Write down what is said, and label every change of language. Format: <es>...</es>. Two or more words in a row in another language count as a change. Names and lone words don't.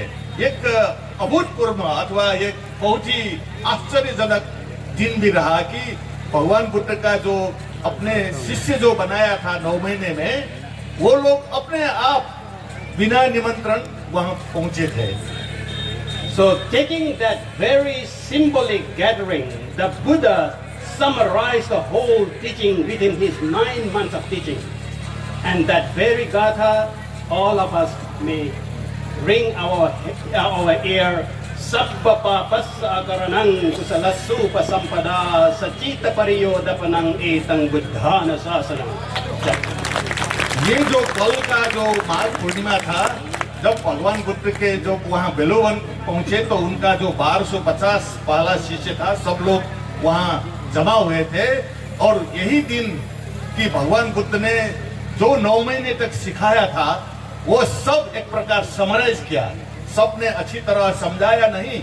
<hi>एक अभूतपूर्व अथवा एक बहुत ही आश्चर्यजनक दिन भी रहा कि भगवान बुद्ध का जो अपने शिष्य जो बनाया था 9 महीने में वो लोग अपने आप बिना निमंत्रण वहां पहुंचे थे।</hi> <en>So taking that very symbolic gathering, the Buddha summarized the whole teaching within his 9 months of teaching. And that very gatha, all of us may ring our ear.</en> <pi>Sabba papassa akaranang kusalasu pasampada sachita pariyodapanang etang buddhana sasanam.</pi> <hi>ये जो कल का जो माघ पूर्णिमा था, जब भगवान बुद्ध के जो वहाँ बेलुवन पहुंचे तो उनका जो 1250 पहला शिष्य था सब लोग वहाँ जमा हुए थे। और यही दिन कि भगवान बुद्ध ने जो 9 महीने तक सिखाया था वो सब एक प्रकार समराइज किया, सबने अच्छी तरह समझाया नहीं।</hi>